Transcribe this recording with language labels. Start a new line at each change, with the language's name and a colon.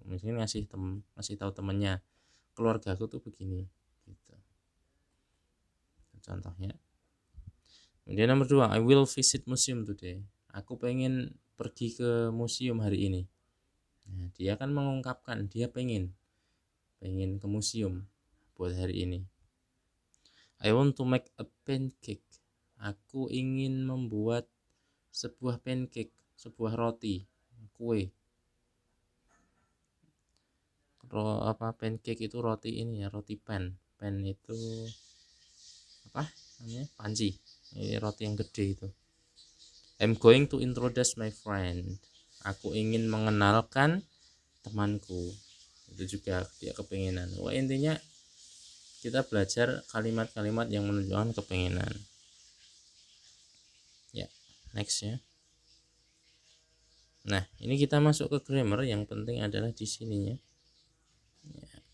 Indonesian: Misalnya ngasih tahu temennya, keluargaku tuh begini. Gitu. Contohnya. Kemudian nomor 2,
English: I will visit museum today.
Indonesian: Aku pengen pergi ke museum hari ini. Nah, dia kan mengungkapkan dia pengen ke museum buat hari ini.
English: I want to make a pancake.
Indonesian: Aku ingin membuat sebuah pancake, sebuah roti, kue. Pancake itu roti ini ya, roti pan. Pan itu apa namanya? Panci. Ini roti yang gede itu.
English: I'm going to introduce my friend.
Indonesian: Aku ingin mengenalkan temanku. Itu juga dia kepengenan. Wah, intinya kita belajar kalimat-kalimat yang menunjukkan kepengenan. Ya, next ya. Nah, ini kita masuk ke grammar. Yang penting adalah di sininya. Ya.